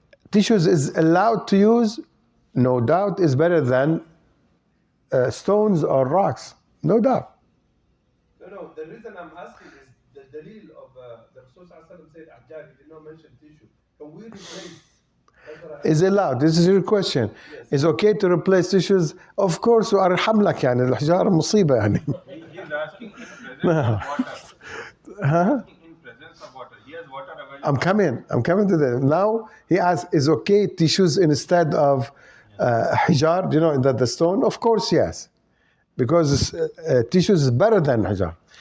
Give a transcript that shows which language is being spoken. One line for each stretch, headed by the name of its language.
English: Tissues is allowed to use, no doubt, is better than stones or rocks, no doubt. No. The reason I'm asking is the dalil of the Rasul said ahjar. He did not mention tissue. Can we replace? Is allowed. This is your question. Yes. Is okay to replace tissues? Of course,
Arabic: وأرحم لك يعني الحجارة مصيبة يعني.
English: He's asking in presence of water. Asking in presence of water. He has water available. I'm coming to that. Now he asks, is okay tissues instead of hijar? Do you know that the stone? Of course, yes, because tissues is better than hijar.